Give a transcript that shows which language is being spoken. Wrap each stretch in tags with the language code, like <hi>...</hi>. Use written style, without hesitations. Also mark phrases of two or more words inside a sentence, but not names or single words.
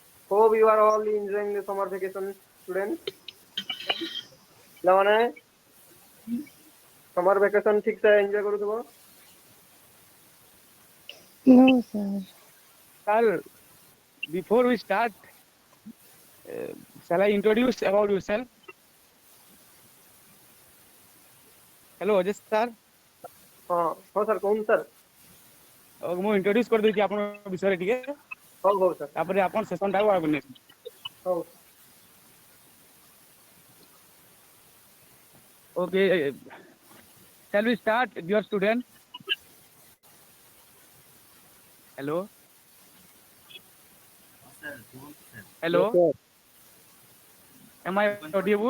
<en>Hope you are all enjoying the summer vacation, students.</en> <or>ପିଲାମାନେ</or> <en>summer vacation</en> <or>ଠିକ ସେ ଏନ୍ଜୟ କରୁଥିବ।</or> <en>No, sir. Sir, before we start, shall I introduce about yourself? Hello, Ajay sir.</en> <or>ହଁ ହଁ ସାର୍ କୁହନ୍ତୁ ସାର୍। ମୁଁ introduce କରିଦେଉଛି ଆପଣଙ୍କ ବିଷୟରେ ଟିକେ ହଉ ହଉ ସାର୍ ତାପରେ ଆପଣ ସେସନଟାକୁ ଆଗକୁ ନେବେ। ହଉ।</or> <en>Okay, shall we start, dear student? Hello. Hello. Yes, sir. Am I audible?</en>